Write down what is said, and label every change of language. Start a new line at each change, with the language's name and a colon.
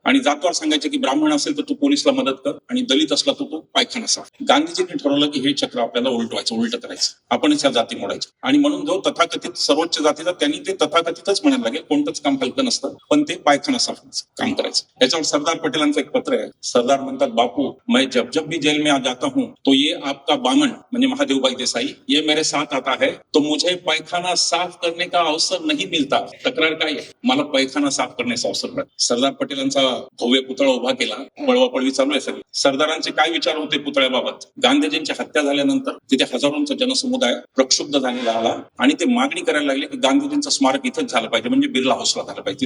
Marathi: आणि जातवार सांगायचे की ब्राह्मण असेल तर तू पोलिसला मदत कर आणि दलित असला तर तू पायखाना साफ. गांधीजींनी ठरवलं की हे चक्र आपल्याला उलट करायचं, आपणच या जाती मोडायच्या. आणि म्हणून जो तथाकथित सर्वोच्च जातीचा त्यांनी ते तथाकथितच म्हणायला लागेल. कोणतंच काम हलकं नसतं, पण ते पायखाना साफ काम करायचं. याच्यावर सरदार पटेलांचं एक पत्र आहे. सरदार म्हणतात,
Hindi: बापू मैं जब जब भी जेल में आ जाता हूँ तो ये आपका बामन
Marathi: म्हणजे
Hindi: महादेवभाई देसाई ये मेरे साथ आता है तो मुझे पैखाना साफ करने का अवसर नहीं मिलता.
Marathi: तक्रार काय आहे, मला पैखाना साफ करण्याचा अवसर मिळत. सरदार पटेलांचा भव्य पुतळा उभा केला, पळवापळवी चालू आहे सगळी. सरदारांचे काय विचार होते पुतळ्याबाबत. गांधीजींची हत्या झाल्यानंतर तिथे हजारोंचा जनसमुदाय प्रक्षुब्ध झालेला आला आणि ते मागणी करायला लागले की गांधीजींचं स्मारक इथंच झालं पाहिजे, म्हणजे बिर्ला हाऊसला झालं पाहिजे.